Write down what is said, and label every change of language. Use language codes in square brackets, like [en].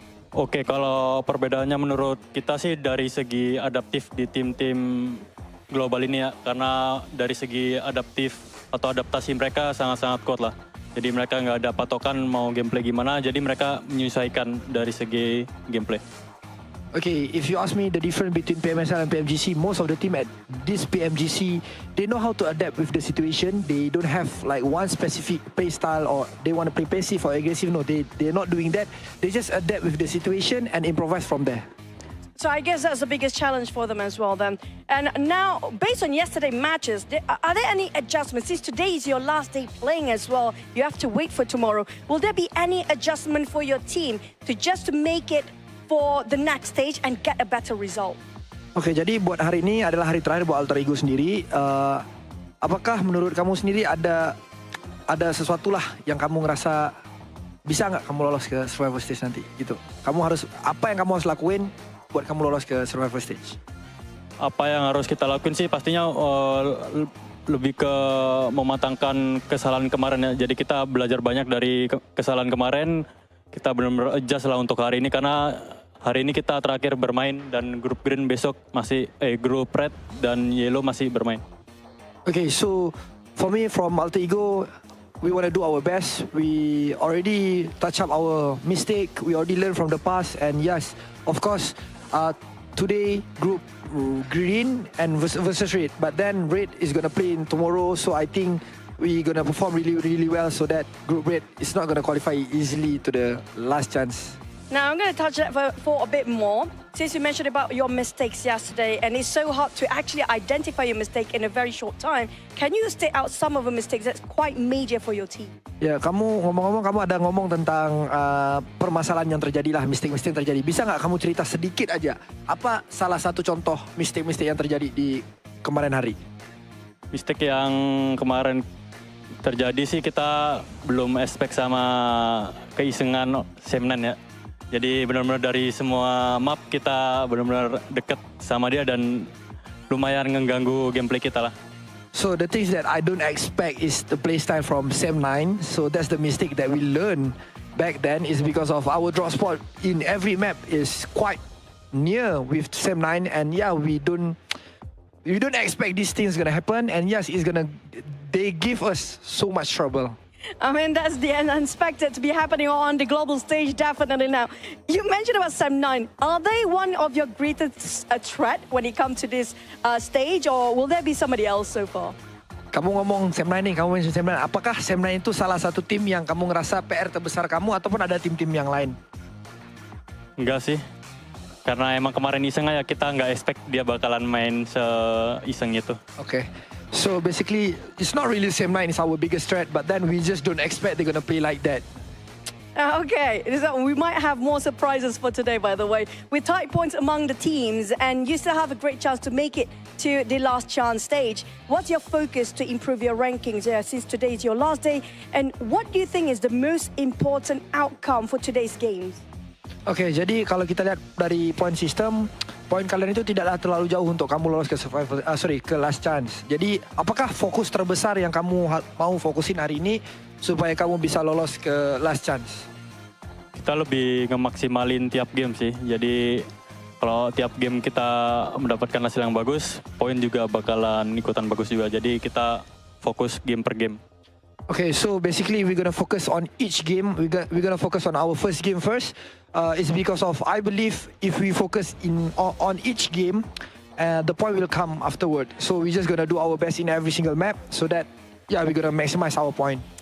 [id] Oke, kalau perbedaannya menurut kita sih dari segi adaptif di tim-tim global ini ya. Karena dari segi adaptif atau adaptasi mereka sangat-sangat kuat lah. Jadi mereka nggak ada patokan mau gameplay gimana, jadi mereka menyesuaikan dari segi gameplay. [en] Okay, if you ask me the difference between PMSL and PMGC, most of the team at this PMGC, they know how to adapt with the situation. They don't have like one specific play style or they want to play passive or aggressive. No, they're not doing that. They just adapt with the situation and improvise from there. So I guess that's the biggest challenge for them as well then. And now, based on yesterday's matches, are there any adjustments? Since today is your last day playing as well, you have to wait for tomorrow. Will there be any adjustment for your team to make it for the next stage and get a better result? [id] Oke, jadi buat hari ini adalah hari terakhir buat Alter Ego sendiri. Apakah menurut kamu sendiri ada sesuatu lah yang kamu ngerasa bisa nggak kamu lolos ke survival stage nanti gitu? Apa yang kamu harus lakuin buat kamu lolos ke survival stage? Apa yang harus kita lakuin sih pastinya lebih ke mematangkan kesalahan kemarin ya. Jadi kita belajar banyak dari kesalahan kemarin. Kita benar-benar adjust lah untuk hari ini karena hari ini kita terakhir bermain dan grup green besok masih grup red dan yellow masih bermain. [en] Okay, so for me from Alter Ego, we want to do our best. We already touch up our mistake. We already learn from the past, and yes, of course, today group green and versus red, but then red is gonna play in tomorrow. So I think we're gonna perform really well so that group red is not gonna qualify easily to the last chance. Now I'm going to touch that for a bit more. Since you mentioned about your mistakes yesterday, and it's so hard to actually identify your mistake in a very short time, can you state out some of the mistakes that's quite major for your team? [id] Ya, kamu ngomong-ngomong, kamu ada ngomong tentang permasalahan yang terjadi lah, mistake-mistake yang terjadi. Bisa nggak kamu cerita sedikit aja, apa salah satu contoh mistake-mistake yang terjadi di kemarin hari? Mistake yang kemarin terjadi sih kita belum expect sama keisengan Semnan ya. Jadi benar-benar dari semua map kita benar-benar deket sama dia dan lumayan mengganggu gameplay kita lah. [en] So the things that I don't expect is the playstyle from Sem9. So that's the mistake that we learned back then is because of our drop spot in every map is quite near with Sem9, and yeah, we don't expect these things gonna happen, and yes, they give us so much trouble. I mean, that's the unexpected to be happening on the global stage, definitely now. You mentioned about Sem9. Are they one of your greatest threat when it comes to this stage, or will there be somebody else so far? [id] Kamu ngomong Sem9 nih, kamu mention Sem9. Apakah Sem9 itu salah satu tim yang kamu ngerasa PR terbesar kamu, ataupun ada tim-tim yang lain? Enggak sih. Karena emang kemarin iseng aja, kita nggak expect dia bakalan main se-iseng itu. [en] Okay. So basically, it's not really Sem9 is our biggest threat, but then we just don't expect they're gonna play like that. Okay, we might have more surprises for today, by the way. With tight points among the teams, and you still have a great chance to make it to the last chance stage. What's your focus to improve your rankings since today is your last day? And what do you think is the most important outcome for today's games? [id] Oke, jadi kalau kita lihat dari point system, poin kalian itu tidaklah terlalu jauh untuk kamu lolos ke ke last chance. Jadi, apakah fokus terbesar yang kamu mau fokusin hari ini supaya kamu bisa lolos ke last chance? Kita lebih ngemaksimalin tiap game sih. Jadi, kalau tiap game kita mendapatkan hasil yang bagus, poin juga bakalan ikutan bagus juga. Jadi, kita fokus game per game. [en] Okay, so basically we're gonna focus on each game. We're gonna focus on our first game first. It's because of I believe if we focus on each game, the point will come afterward. So we're just gonna do our best in every single map so that we're gonna maximize our point.